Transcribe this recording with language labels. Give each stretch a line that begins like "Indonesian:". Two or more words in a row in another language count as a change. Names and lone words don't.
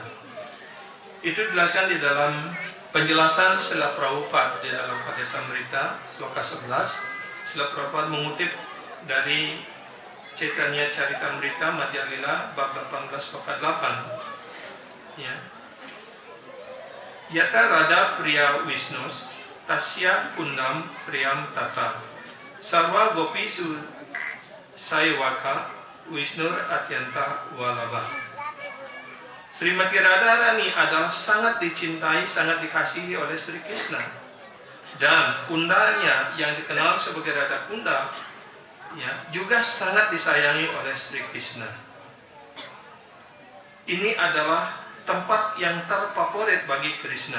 Indonesian: Itu dijelaskan di dalam penjelasan Srila Prabhupada di dalam Padessamrita sloka 11. Srila Prabhupada mengutip dari Chaitanya Charitamrita Madhya Lila bab 18 sloka 8. Ya.
Sanskrit: यथा राधा प्रिया विष्णोस् तस्याः कुण्डं प्रियं तथा सर्व गोपीषु सैवैका विष्णोर् अत्यन्त वल्लभा.
Indonesian: Srimati Radharani adalah sangat dicintai, sangat dikasihi oleh Sri Krishna. Dan kundanya yang dikenal sebagai Radhakunda ya, juga sangat disayangi oleh Sri Krishna. Ini adalah tempat yang terfavorit bagi Krishna.